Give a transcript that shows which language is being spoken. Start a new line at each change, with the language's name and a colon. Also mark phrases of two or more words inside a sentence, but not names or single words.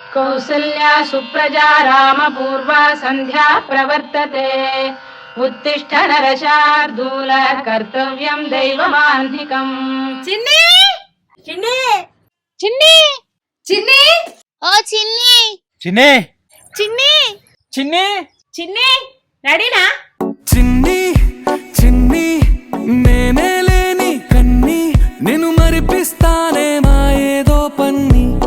Sanskrit: कौसल्या सुप्रजा रामपूर्वा संध्या प्रवर्तते उत्तिष्ठ नरशार्दूल कर्तव्यं दैवमान्धिकम्।
Telugu: చిన్ని చిన్ని చిన్ని చిన్ని ఓ చిన్ని చిన్ని చిన్ని చిన్ని చిన్ని రెడీనా? చిన్ని చిన్ని నేనే లేని కన్ని నేను మరిపిస్తానే మా ఏదో పన్ని